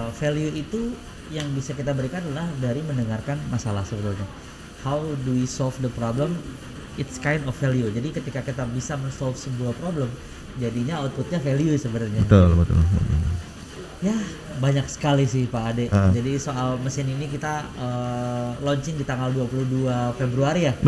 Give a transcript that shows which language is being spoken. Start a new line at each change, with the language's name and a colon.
Indonesian: Value itu yang bisa kita berikan adalah dari mendengarkan masalah sebetulnya.
English: How do we solve the problem? It's kind of value.
Indonesian: Jadi ketika kita bisa men-solve sebuah problem, jadinya outputnya value sebenarnya. Betul. Ya banyak sekali sih Pak Ade. Jadi soal mesin ini kita launching di tanggal 22 Februari ya.